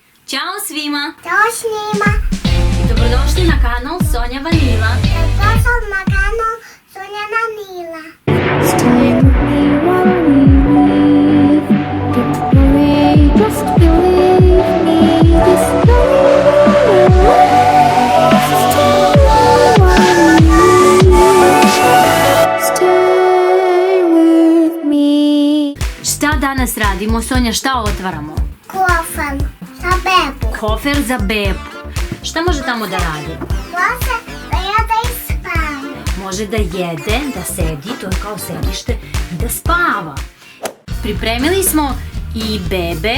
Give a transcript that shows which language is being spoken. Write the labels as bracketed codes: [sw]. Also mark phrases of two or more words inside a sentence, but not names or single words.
[sr] Ćao svima! Ćao svima! I dobrodošli na kanal Sonja Vanila. Dobrodošao na kanal Sonja Vanila. [en] Stay with me while we leave. Don't worry, just believe me. This lonely world. Stay with me. [sr] Šta danas radimo, Sonja, šta otvaramo? Kofer za bebu. Kofer za bebu. Šta može tamo da radi? Može da jede i spava. Može da jede, da sedi, to je kao sedište, i da spava. Pripremili smo i bebe.